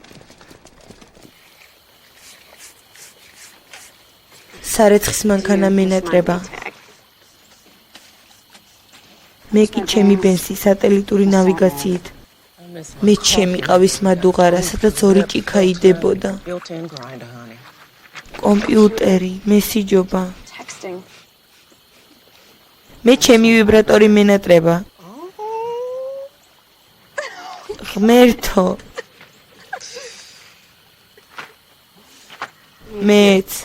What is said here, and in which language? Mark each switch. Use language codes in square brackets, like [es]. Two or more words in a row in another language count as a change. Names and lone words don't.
[ka] სარეცხის მანქანა მენატრება. მე კი ჩემი ბენსი სატელიტური ნავიგაციით. მე ჩემი ყავის მადუღარა, სადაც ორი ჭიქა იდებოდა. [en] Built-in grinder, honey. [ka] კომპიუტერი, მესიჯობა. Texting. მე ჩემი ვიბრატორი მენატრება. ღმერთო. მეც.